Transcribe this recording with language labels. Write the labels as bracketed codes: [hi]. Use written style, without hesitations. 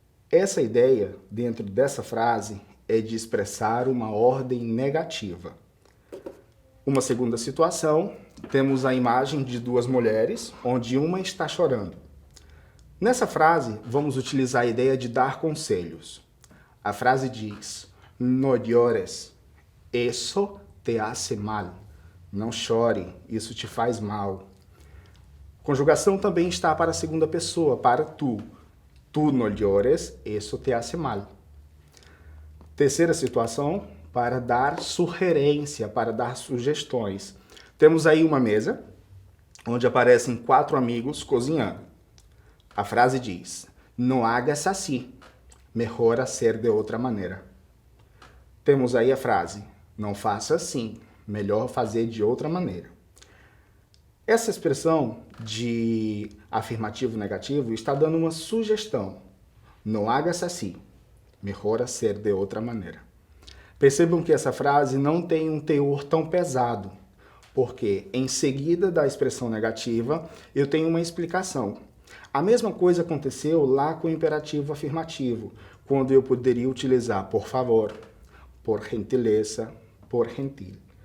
[pt] Essa ideia, dentro dessa frase, é de expressar uma ordem negativa. Uma segunda situação, temos a imagem de duas mulheres, onde uma está chorando. Nessa frase, vamos utilizar a ideia de dar conselhos. A frase diz: [es] "No llores, eso te hace mal". [pt] Não chore, isso te faz mal. Conjugação também está para a segunda pessoa, para tu. [es] Tu no llores, eso te hace mal. [pt] Terceira situação, para dar sugerência, para dar sugestões. Temos aí uma mesa, onde aparecem 4 amigos cozinhando. A frase diz: [es] "No hagas así, mejor hacer de outra maneira". [pt] Temos aí a frase: "Não faça assim, melhor fazer de outra maneira". Essa expressão de afirmativo negativo está dando uma sugestão. [es] No hagas así. Mejor hacer de outra maneira. [pt] Percebam que essa frase não tem um teor tão pesado, porque em seguida da expressão negativa eu tenho uma explicação. A mesma coisa aconteceu lá com o imperativo afirmativo, quando eu poderia utilizar por favor, por gentileza, por gentil.